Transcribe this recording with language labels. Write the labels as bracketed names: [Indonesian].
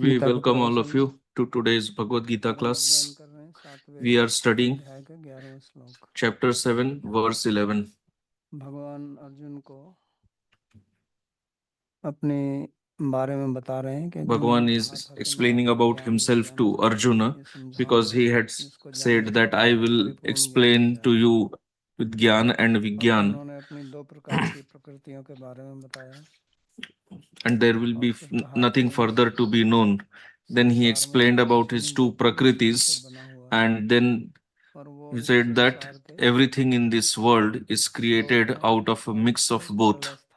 [English] We welcome all of you to today's Bhagavad-Gita class. We are studying chapter 7, verse 11. [Hindi] भगवान अर्जुन को अपने बारे में बता रहे हैं कि [English] Bhagavan is explaining about himself to Arjuna because he had said that I will explain to you with Gyan and Vigyan. [Hindi] उन्होंने अपनी दो प्रकार की प्रकृतियों के बारे में बताया [English] And there will be nothing further to be known. Then he explained about his two prakritis, and then he said that everything in this world is created out of a mix of both.